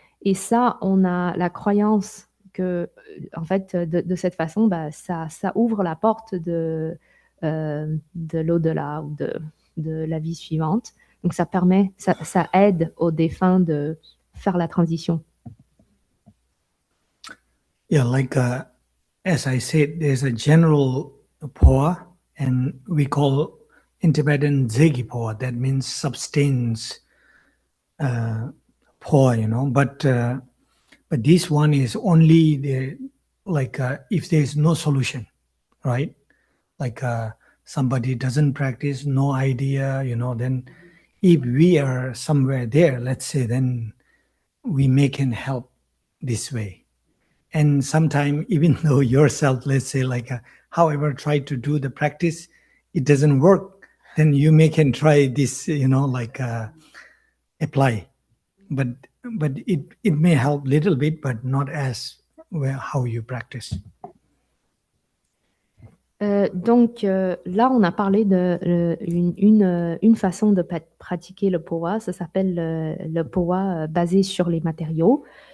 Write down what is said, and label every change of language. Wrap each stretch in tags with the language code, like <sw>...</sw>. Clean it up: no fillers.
<fr>Et ça, on a la croyance que, en fait, de cette façon, ça ouvre la porte de l'au-delà ou de la vie suivante. Donc, ça aide aux défunts de faire la transition.</fr> <en>Yeah, like as I said, there's a general poa, and we call in Tibetan zegi poa. That means substance poa, But this one is only the if there is no solution, right? Like somebody doesn't practice, no idea, then if we are somewhere there, let's say, then we can help this way. And sometimes, even though yourself, let's say, however, try to do the practice, it doesn't work, then you can try this, apply. But it may help a little bit, but not as well how you practice.</en> <fr>Donc là, on a parlé d'une façon de pratiquer le powa. Ça s'appelle le powa basé sur les matériaux.</fr>